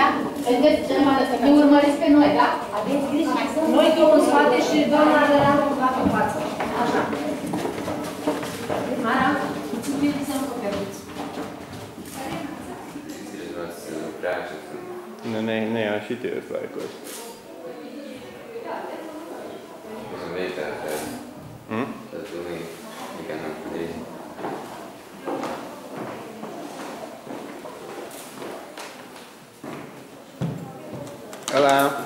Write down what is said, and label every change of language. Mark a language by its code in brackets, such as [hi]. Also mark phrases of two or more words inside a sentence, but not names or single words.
[ro] Vedeți, ne urmăriți pe noi, da? Aveți grijă. Noi eu în spate și doamna de la în față. Așa. Mara, mulțumim să nu coperiți. [lv] Nu, ne jau šitajos laikos. Esam veidā, tad pilnīgi nekā nav padarīt. Alā!